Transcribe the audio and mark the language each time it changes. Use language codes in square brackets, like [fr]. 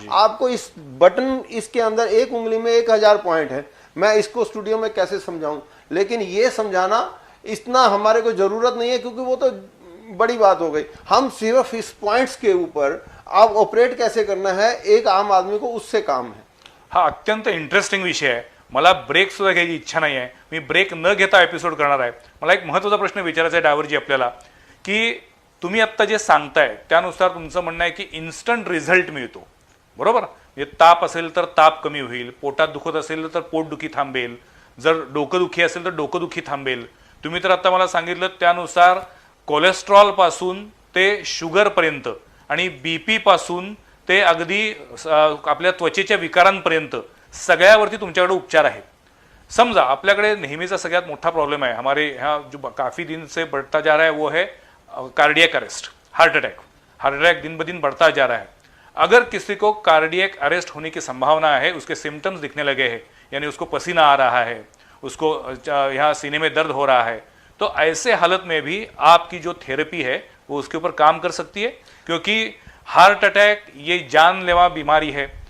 [hi] आपको इस बटन, इसके अंदर एक उंगली में 1000 पॉइंट है। मैं इसको स्टूडियो में कैसे समझाऊं, लेकिन ये समझाना इतना हमारे को जरूरत नहीं है, क्योंकि वो तो बड़ी बात हो गई। हम सिर्फ इस पॉइंट्स के ऊपर आप ऑपरेट कैसे करना है, एक आम आदमी को उससे काम है। [mr] हा अत्यंत इंटरेस्टिंग विषय आहे। मला ब्रेक सुद्धा घ्यायची इच्छा नाही आहे, मी ब्रेक न घेता एपिसोड करणार आहे। मला एक महत्त्वाचा प्रश्न विचारायचा आहे डायव्हरजी आपल्याला, की तुम्ही आत्ता जे सांगताय त्यानुसार तुमचं म्हणणं आहे की इन्स्टंट रिझल्ट मिळतो, बरोबर? म्हणजे ताप असेल तर ताप कमी होईल, पोटात दुखत असेल तर पोटदुखी थांबेल, जर डोकंदुखी असेल तर डोकंदुखी थांबेल। तुम्ही तर आता मला सांगितलं त्यानुसार कोलेस्ट्रॉल पासून ते शुगर पर्यंत आणि बीपी पासून ते अगदी आपल्या त्वचेच्या विकारांपर्यंत सगळ्यावरती तुमच्याकडे उपचार आहेत। समजा आपल्याकडे नेहमीचा सगळ्यात मोठा प्रॉब्लेम [hi] है हमारे यहाँ जो काफ़ी दिन से बढ़ता जा रहा है वो है कार्डियक अरेस्ट, हार्ट अटैक दिन ब दिन बढ़ता जा रहा है। अगर किसी को कार्डियक अरेस्ट होने की संभावना है, उसके सिम्टम्स दिखने लगे हैं, यानी उसको पसीना आ रहा है, उसको यहाँ सीने में दर्द हो रहा है, तो ऐसे हालत में भी आपकी जो थेरेपी है वो उसके ऊपर काम कर सकती है, क्योंकि हार्ट अटैक ये जानलेवा बीमारी है।